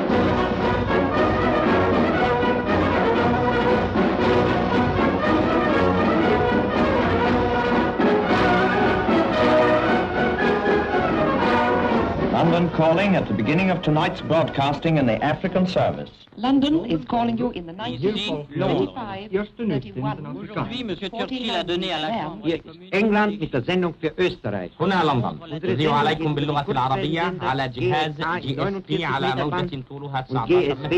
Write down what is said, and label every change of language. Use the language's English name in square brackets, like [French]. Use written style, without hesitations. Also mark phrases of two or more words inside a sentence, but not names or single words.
[English] London Calling at the beginning of tonight's broadcasting in the African service. London is calling you in the 1925, 31, [French] Aujourd'hui, Monsieur Churchill a donné à la Chambre. [German] England mit der Sendung für Österreich. [Arabic] هنا لندن تذيع عليكم باللغة العربية على جهاز GSP على موجة طولها 19